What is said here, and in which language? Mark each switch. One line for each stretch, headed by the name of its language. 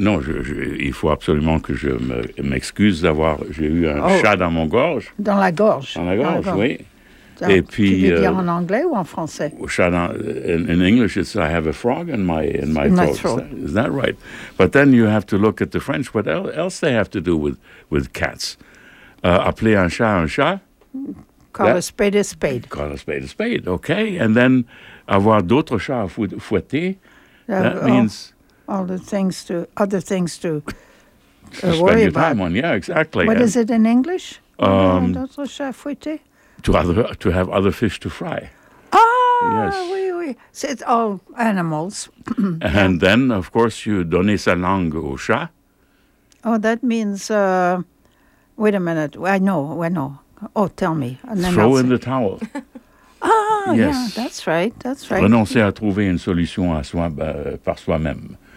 French: Non, il faut absolument que je m'excuse d'avoir, j'ai eu un chat dans mon gorge. Dans la gorge. Dans la gorge, oui. Donc, et puis, tu veux dire en anglais ou en français? Chat dans,
English: in English, it's I have a frog in my throat. Is that right? But then you have to look at the French, what else they have to do with cats?
French: Appeler un chat?
English: Call a spade a spade, okay. And then
French: avoir d'autres chats à fouetter,
English: that means... Other things to spend worry your time On, yeah, exactly. What is it in English?
French: D'autres chats à fouetter?
English: To have other fish to fry. Ah, yes.
French: Oui, oui.
English: So it's all animals. And then, of course, you
French: donner sa langue au chat.
English: Oh, that means, wait a minute, I know. Oh, tell me. And then throw in the towel. Ah, yes. Yeah, that's right.
French: Renoncer à trouver une solution à soi, par soi-même.